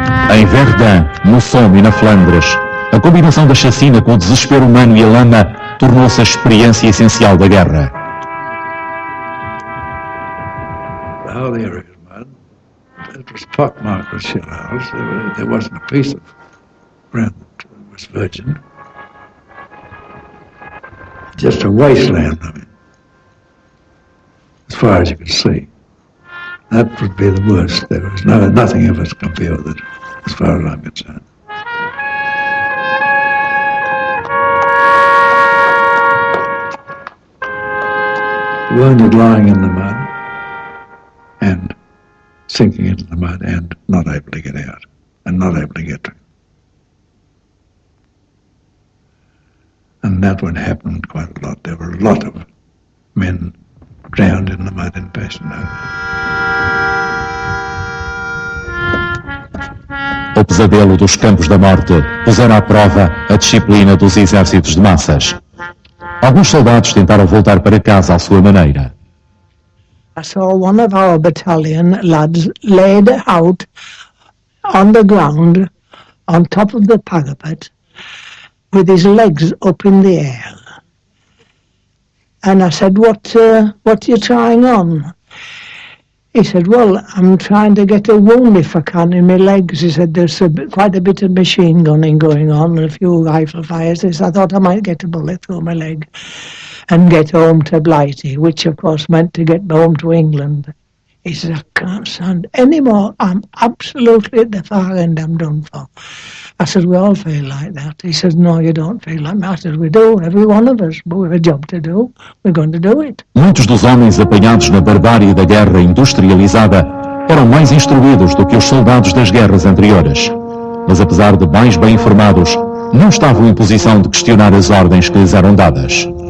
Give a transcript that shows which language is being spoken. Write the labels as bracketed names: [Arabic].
[Portuguese] Em Verdun, no Somme e na Flandres, a combinação da chacina com o desespero humano e a lama tornou-se a experiência essencial da guerra. [English] The whole area, man, it was pockmarked with shell holes. There wasn't a piece of ground that was virgin. Just a wasteland, I mean, as far as you could see. That would be the worst. There was nothing ever to compare with it, as far as I'm concerned. Wounded lying in the mud, and sinking into the mud and not able to get out, and not able to get to. And that would happen quite a lot. There were a lot of men drowned in the mud in Passenau. [Portuguese] O pesadelo dos campos da morte pusera à prova a disciplina dos exércitos de massas. Alguns soldados tentaram voltar para casa à sua maneira. [English] I saw one of our battalion lads laid out on the ground on top of the parapet with his legs up in the air. And I said, what are you trying on? He said, well, I'm trying to get a wound if I can in my legs. He said, there's quite a bit of machine gunning going on and a few rifle fires. He said, I thought I might get a bullet through my leg and get home to Blighty, which of course meant to get home to England. He said, I can't stand any more. I'm absolutely at the far end. I'm done for. I said, we all feel like that. He said, no, you don't feel like that. I said, we do, every one of us, but we have a job to do. We're going to do it. [Portuguese] Muitos dos homens apanhados na barbárie da guerra industrializada eram mais instruídos do que os soldados das guerras anteriores. Mas apesar de mais bem informados, não estavam em posição de questionar as ordens que lhes eram dadas.